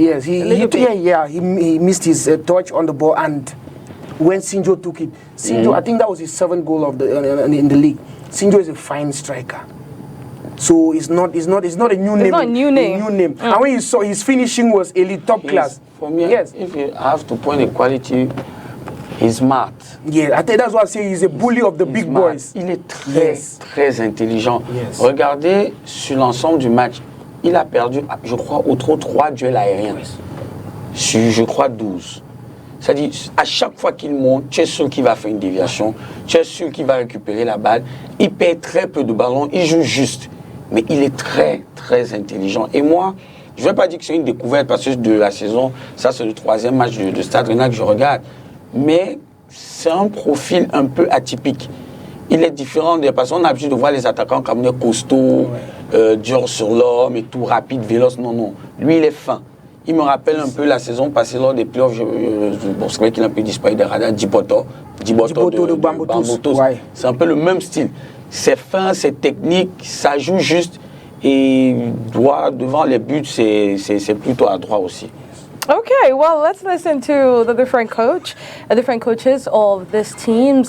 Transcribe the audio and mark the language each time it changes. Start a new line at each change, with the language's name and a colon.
English: Yes, he missed his touch on the ball, and when Sinjo took it, Sinjo, I think that was his 7th goal of in the league. Sinjo is a fine striker, so it's not a new name. It's not a new name. And when you saw his finishing was elite, top class. For me, yes. If you have to point a quality, he's smart. Yeah, I think that's what I say. He's a bully of the big boys.
French: Il est très intelligent.
English: Yes.
French: Regardez sur l'ensemble du match, il a perdu, je crois, au trop 3 duels aériens. Sur, je crois, 12. C'est-à-dire, à chaque fois qu'il monte, tu es sûr qu'il va faire une déviation, tu es sûr qu'il va récupérer la balle. Il perd très peu de ballons, il joue juste. Mais il est très intelligent. Et moi, je ne vais pas dire que c'est une découverte parce que de la saison, ça c'est le 3e match de Stade Rennais que je regarde. Mais c'est un profil un peu atypique. Il est différent des personnes. On a l'habitude de voir les attaquants comme des costauds, durs sur l'homme et tout, rapide, véloce. Non. Lui, il est fin. Il me rappelle un peu la saison passée lors des playoffs. Bon, c'est vrai qu'il a un peu disparu des radars. Djiboto de Bambotos. Ouais. C'est un peu le même style. C'est fin, c'est technique, ça joue juste. Et devant les buts, c'est plutôt à droit aussi.
English: Okay, well, let's listen to the different coaches of these teams.